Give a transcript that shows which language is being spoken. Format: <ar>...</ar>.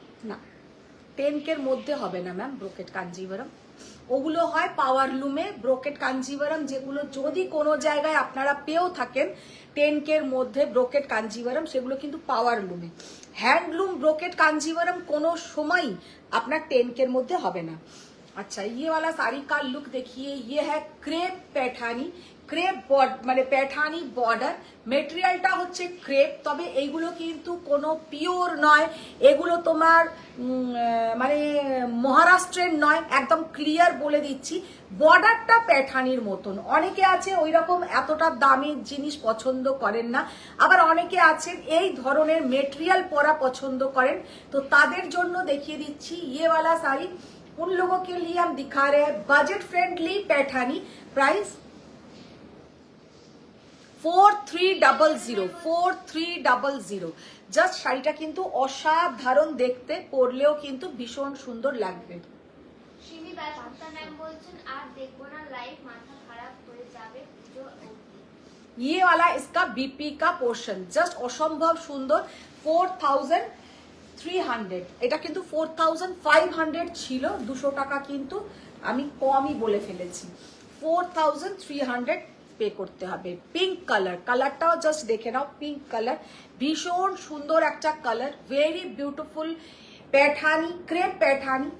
<bn>না, 10K এর মধ্যে হবে না ম্যাম ব্রোকেট কাঞ্জিভরম। ওগুলো হয় পাওয়ার লুমে। ব্রোকেট কাঞ্জিভরম যেগুলো যদি কোনো জায়গায় আপনারা পেয়েও থাকেন 10K এর মধ্যে ব্রোকেট কাঞ্জিভরম, সেগুলো কিন্তু পাওয়ার লুমে। হ্যান্ডলুম ব্রোকেট কাঞ্জিভরম কোনো সময়ই আপনার 10K এর মধ্যে হবে না।</bn> <hi>अच्छा, ये वाला साड़ी का लुक देखिए, ये है क्रेप पैठानी।</hi> <bn>ক্রেপ মানে প্যাঠানি বর্ডার, মেটেরিয়ালটা হচ্ছে ক্রেপ, তবে এইগুলো কিন্তু কোনো পিওর নয়, এগুলো তোমার মানে মহারাষ্ট্রের নয়, একদম ক্লিয়ার বলে দিচ্ছি। বর্ডারটা প্যাঠানির মতন। অনেকে আছে ওই রকম এতটা দামি জিনিস পছন্দ করেন না, আবার অনেকে আছেন এই ধরনের মেটেরিয়াল পরা পছন্দ করেন, তো তাদের জন্য দেখিয়ে দিচ্ছি</bn> <hi>ये वाला साड़ी। उन लोगों के लिए हम दिखा रहे हैं budget friendly Paithani. Price 4300।</hi> <bn>Just শাড়িটা কিন্তু অসাধারণ দেখতে, পরলেও কিন্তু ভীষণ সুন্দর লাগবে। সিমি দাসগুপ্তা ম্যাম বলছেন, আর দেখবো না লাইভ, মাথা খারাপ হয়ে যাবে পুজো অবধি।</bn> <hi>ये वाला इसका बीपी का पोर्शन</hi> <bn>জাস্ট অসম্ভব সুন্দর। 4300। এটা কিন্তু 4500 ছিল, 200 টাকা কিন্তু আমি কমই বলে ফেলেছি। 4300 পে করতে হবে। পিঙ্ক কালার, কালারটাও জাস্ট দেখে নাও, পিঙ্ক কালার ভীষণ সুন্দর একটা কালার, ভেরি বিউটিফুল প্যাঠানি, ক্রেপ প্যাঠানি।</bn>